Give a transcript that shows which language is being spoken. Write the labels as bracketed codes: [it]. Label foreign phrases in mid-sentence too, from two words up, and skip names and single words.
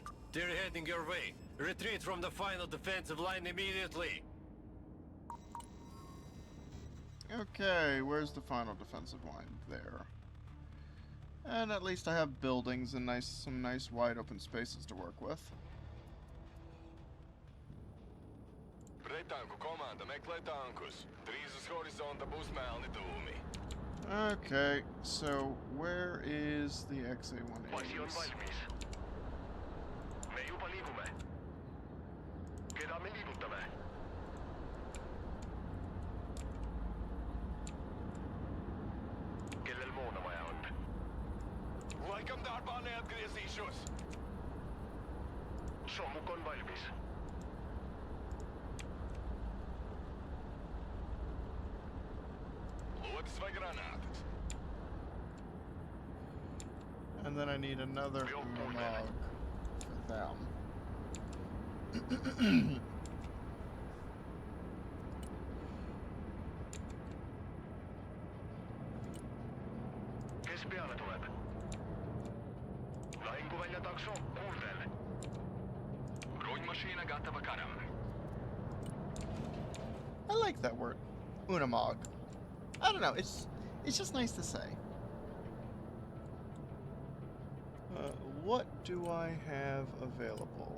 [en] They're heading your way. Retreat from the final defensive line immediately. Okay, where's the final defensive line? There. And at least I have buildings and some nice wide open spaces to work with. [lv] Pretanku komanda meklē tankus. Drīz uz horizonta būs melni dūmi. [en] Okay, so where is the XA-180s? [et] Poisi on valmis. Me juba liigume. Keda me liigutame? Kellel moona vaja on? [lv] Laikam darbā neatgriezīšos. [et] Sommuk on valmis. [lv] Lodes vai granātas? [en] And then I need another log for them. [et] Kes peale tuleb? Lahinguvälja takso, kuuldel. [lv] Rundmašīna gatava karam. [en] I like that word, Unamog. I don't know, it's just nice to say. What do I have available?